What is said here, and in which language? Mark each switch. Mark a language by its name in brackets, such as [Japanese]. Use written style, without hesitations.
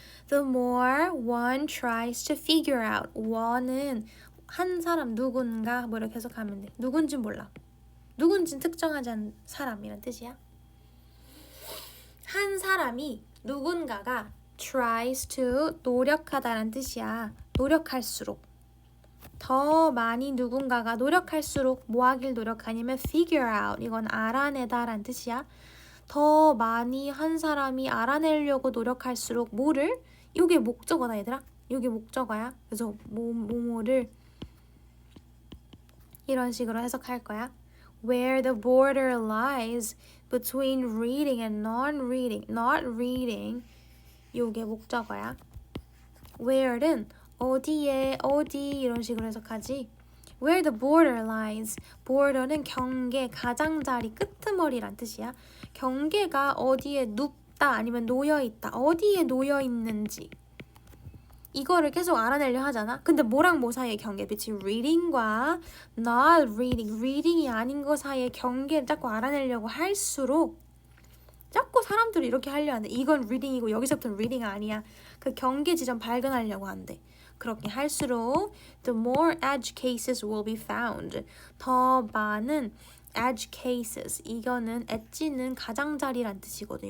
[English] The more one tries to figure out. [Korean] one은 한 사람 누군가 뭐 이렇게 해석하면 돼. 누군지 몰라. 누군지는 특정하지 않은 사람이란 뜻이야. 한 사람이 누군가가 [English] tries to [Korean] 노력하다란 뜻이야. 노력할수록 더 많이 누군가가 노력할수록 뭐 하길 노력하냐면 [English] figure out. [Korean] 이건 알아내다란 뜻이야. 더 많이 한 사람이 알아내려고 노력할수록 뭐를? 이게 목적어다 얘들아. 이게 목적어야. 그래서 뭐를 이런 식으로 해석할 거야. [English] Where the border lies between reading and non-reading. Not reading. [Korean] 이게 목적어야. Where는 어디에 어디 이런 식으로 해석하지. [English] Where the border lies. [Korean] border는 경계, 가장자리, 끄트머리란 뜻이야. 경계가 어디에 눕다 아니면 놓여있다. 어디에 놓여있는지 이거를 계속 알아내려 하잖아. 근데 뭐랑 뭐 사이의 경계? [English] between reading과 not reading. [Korean] reading이 아닌 거 사이의 경계를 자꾸 알아내려고 할수록 자꾸 사람들이 이렇게 하려 하는데 이건 reading이고 여기서부터는 reading 아니야. 그 경계 지점 발견하려고 하는데 그렇게 할수록 [English] the more edge cases will be found. [Korean] 더 많은 edge cases. 이거는 엣지는 가장자리란 뜻이거든.